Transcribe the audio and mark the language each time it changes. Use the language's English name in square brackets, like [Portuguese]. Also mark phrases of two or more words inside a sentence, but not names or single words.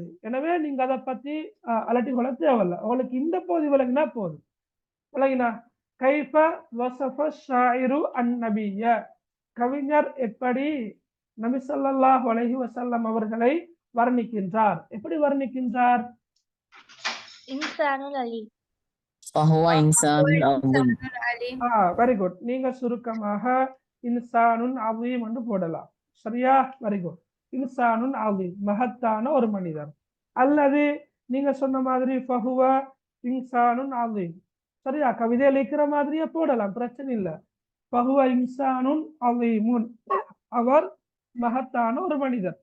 [Tamil] எனவே நீங்க அதை பத்தி அலட்டி கொள்ள தேவையில்ல. உங்களுக்கு இந்த பகுதி விளங்கினா போதும். விளங்கினா [Arabic] كيف وصف الشاعر النبي, [Tamil] கவிஞர் எப்படி நபி [Arabic] صلى الله عليه وسلم [Tamil] அவர்களை வர்ணிக்கின்றார். எப்படி வர்ணிக்கின்றார்? [Arabic] إنسان عظيم. فهو إنسان عظيم. [English] very good. [Tamil] நீங்க சுருக்கமாக [Arabic] إنسان عظيم [Tamil] என்று போடலாம். சரியா? [English] very good. [Arabic] إنسان عظيم, [Tamil] மகத்தான ஒரு மனிதர். [Arabic] அல்லது நீங்க சொன்ன மாதிரி فهو إنسان عظيم, சரியா? [Tamil] கவிதை அளிக்கிற மாதிரியே போடலாம், பிரச்சனை இல்லை. [Arabic] فهو إنسان عظيم, [Tamil] அவர் மகத்தான ஒரு மனிதர்.